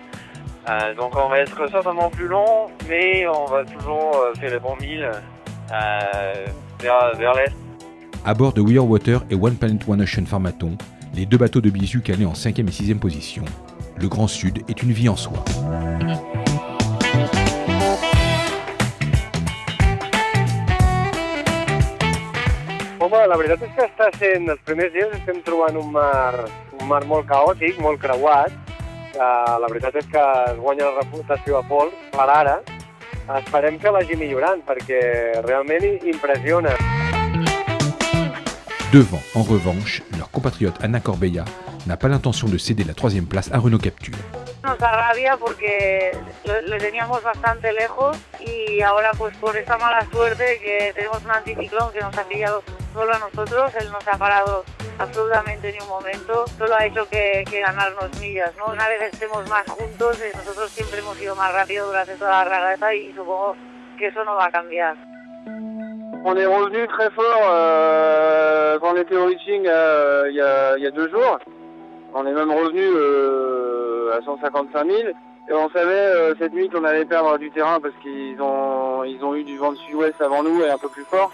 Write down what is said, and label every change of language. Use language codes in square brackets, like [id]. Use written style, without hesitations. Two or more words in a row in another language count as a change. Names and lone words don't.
[fr] Donc on va être certainement plus long, mais on va toujours faire le bon mille vers l'est. À bord de We Are Water et One Planet One Ocean Pharmaton, les deux bateaux de Bisu calés en 5e et 6e position, le Grand Sud est une vie en soi. [ca] Home, la veritat és que està sent, els primers dies estem trobant un mar molt caòtic, molt creuat. La veritat és que es guanya la reputació a pols per ara. Esperem que vagi millorant perquè realment impressiona. [fr] Devant, en revanche, leur compatriote Ana Corbeya n'a pas l'intention de céder la 3e place à Renault Capture. [es] Nos da rabia porque le teníamos bastante lejos y ahora pues por esta mala suerte que tenemos un anticiclón que nos ha pillado solo a nosotros, él no se ha parado absolutamente ni un momento, solo ha hecho que ganarnos millas, ¿no? Una vez estemos más juntos, nosotros siempre hemos ido más rápido durante toda la regata y supongo que eso no va a cambiar. [fr] On est revenu très fort quand on était au reaching il y a 2 jours. On est même revenu à 155 000. Et on savait cette nuit qu'on allait perdre du terrain parce qu'ils ont eu du vent de sud-ouest avant nous et un peu plus fort.